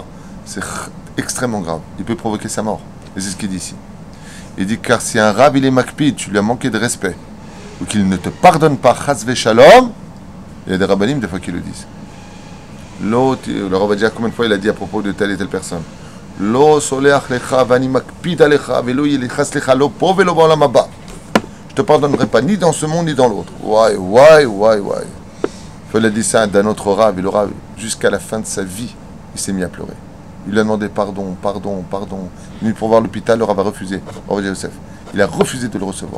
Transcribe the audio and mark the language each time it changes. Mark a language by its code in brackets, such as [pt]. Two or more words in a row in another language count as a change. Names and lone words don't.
[fr] C'est extrêmement grave. Il peut provoquer sa mort. Et c'est ce qu'il dit ici. Il dit car si un Rab il est Makpid, tu lui as manqué de respect, ou qu'il ne te pardonne pas, [he] חס ושלום, [fr] il y a des rabbinim des fois qui le disent. L'autre, le Rav Ovadia, combien de fois il a dit à propos de telle et telle personne? [he] לא סולח לך ואני מקפיד עליך ולא יסלח לך לא פה ולא בעולם הבא. [fr] Je te pardonnerai pas ni dans ce monde ni dans l'autre. Ouais. Il a dit ça d'un autre Rav, et le Rav, jusqu'à la fin de sa vie, il s'est mis à pleurer. Il lui a demandé pardon. Il est venu pour voir l'hôpital, le Rav a refusé. Rav Ovadia Yosef, il a refusé de le recevoir.